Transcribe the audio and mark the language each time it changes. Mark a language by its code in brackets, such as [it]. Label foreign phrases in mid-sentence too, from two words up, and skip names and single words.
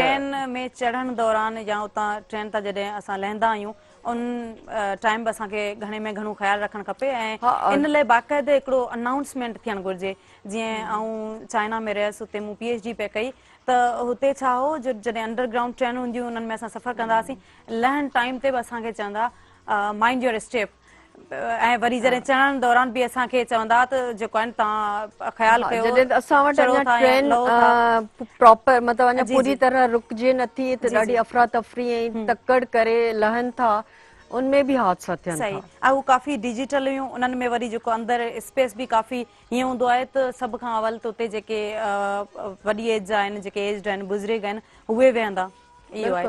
[sd] ट्रेन में चढ़ण दौरान या उतां ट्रेन तां जॾहिं असां लहंदा आहियूं उन टाइम बि असांखे घणे में घणो ख़्यालु रखणु खपे ऐं हा इन लाइ बाक़ाइदे हिकिड़ो अनाउंसमेंट थियणु घुरिजे। जीअं आऊं चाइना में रहियसि, हुते मूं PhD पे कई, त हुते छा हो जो जॾहिं [en] underground train [sd] हूंदियूं उन्हनि में असां सफ़र कंदा हुआसीं, लहण टाइम ते बि असांखे चवंदा [en] mind your step, [sd] ऐं वरी जॾहिं चढ़ण दौरान बि असांखे चवंदा त जेको आहे तव्हां ख़्यालु हा कयो, जॾहिं असां वटि चढ़ो अञा था या ट्रेन लहो था। प्रॉपर मतिलबु अञा जी पूरी जी तरह रुकिजे नथी त जी ॾाढी जी अफ़रा तफ़री ऐं तकड़ करे लहनि था, उनमें बि हादसा थियनि सही। था। ऐं हू काफ़ी डिजिटल हुयूं, उन्हनि में वरी जेको अंदरि स्पेस बि काफ़ी हीअं हूंदो आहे त सभ खां अवल त उते जेके वॾी एज जा आहिनि, जेके एज्ड आहिनि, बुज़ुर्ग आहिनि, उहे वेहंदा, इहो आहे।